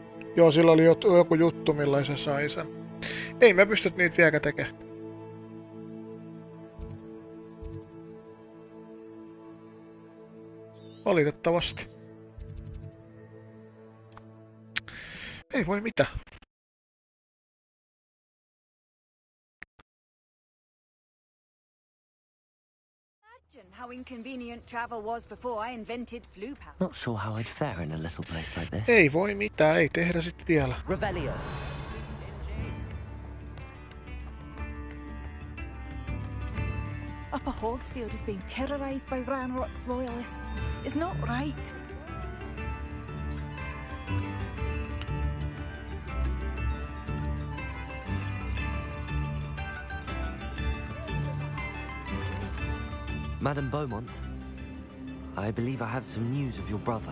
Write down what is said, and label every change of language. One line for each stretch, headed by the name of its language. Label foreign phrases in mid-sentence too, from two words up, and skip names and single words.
Finnish: Joo, sillä oli joku juttu, millä se sai sen. Ei me pystyt niitä vieläkään tekemään. Valitettavasti. Ei voi mitään.
English: How inconvenient travel was before I invented flu powder. Not sure how I'd fare in a little place like this.
Finnish: Ei voi mitään, ei tehdä sit vielä.
English: Revelio. Upper Hogsfield is being terrorized by Ranrock's loyalists. It's not right. Madame Beaumont, I believe I have some news of your brother.